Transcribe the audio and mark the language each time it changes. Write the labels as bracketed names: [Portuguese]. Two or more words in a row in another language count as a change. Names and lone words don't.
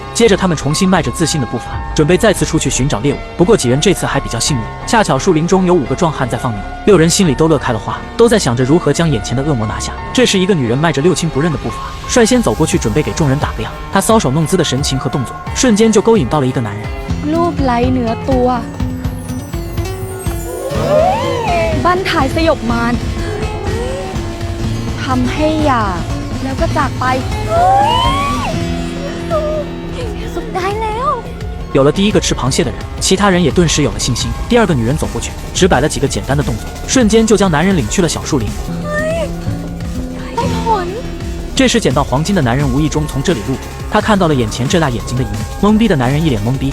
[Chinese] 接着他们重新迈着自信的步伐，准备再次出去寻找猎物。不过几人这次还比较幸运，恰巧树林中有5个壮汉在放牛，6人心里都乐开了花，都在想着如何将眼前的恶魔拿下。这时一个女人迈着六亲不认的步伐，率先走过去，准备给众人打个样。她搔首弄姿的神情和动作，瞬间就勾引到了一个男人。 [Thai] รูปไล้เนื้อตัวบั้นท้ายสยบมารทำให้อยากแล้วก็จากไปสุดได้แล้ว [Chinese] 有了第一个吃螃蟹的人，其他人也顿时有了信心。第二个女人走过去，只摆了几个简单的动作，瞬间就将男人领去了小树林。 [Thai] ได้ผล [Chinese] 这时捡到黄金的男人无意中从这里路过，他看到了眼前这大眼睛的一幕，懵逼的男人一脸懵逼。